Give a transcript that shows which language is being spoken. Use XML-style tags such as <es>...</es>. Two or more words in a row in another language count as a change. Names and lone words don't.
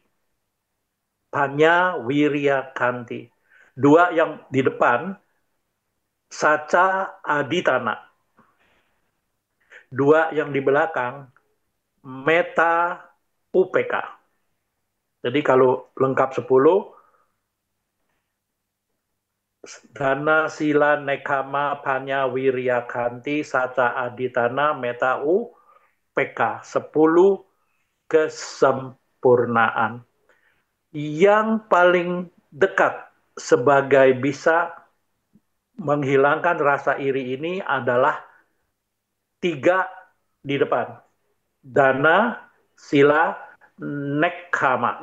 <pi>Panya, wirya, kanti.</pi> <id>2 yang di depan,</id> <pi>saca, aditana.</pi> <id>2 yang di belakang,</id> <pi>meta, upeka.</pi> <id>Jadi kalau lengkap 10,</id> <pi>dana, sila, nekkhamma, panya, wirya, kanti, saca, aditana, meta, upeka.</pi> <id>10 kesempurnaan. Yang paling dekat sebagai bisa menghilangkan rasa iri ini adalah 3 di depan.</id> <pi>Dana, sila, nekkhamma.</pi>